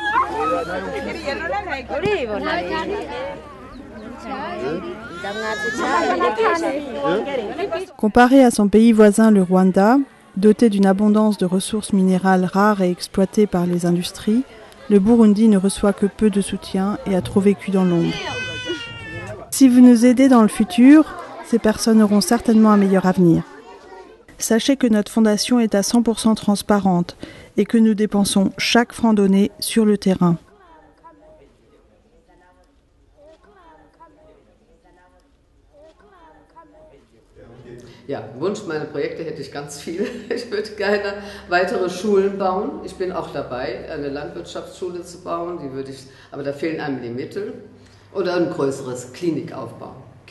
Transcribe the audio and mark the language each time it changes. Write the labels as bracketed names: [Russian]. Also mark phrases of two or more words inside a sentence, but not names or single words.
[French] Comparé à son pays voisin, le Rwanda, doté d'une abondance de ressources minérales rares et exploitées par les industries, le Burundi ne reçoit que peu de soutien et a trop vécu dans l'ombre. Si vous nous aidez dans le futur, ces personnes auront certainement un meilleur avenir. Sachez que notre fondation est à 100% transparente et que nous dépensons chaque franc donné sur le terrain. [German] Ja, Wunsch meiner Projekte hätte ich ganz viele. Ich würde gerne weitere Schulen bauen. Ich bin auch dabei, eine Landwirtschaftsschule zu bauen. Aber da fehlen einem die Mittel. Oder ein größeres Klinik aufbauen.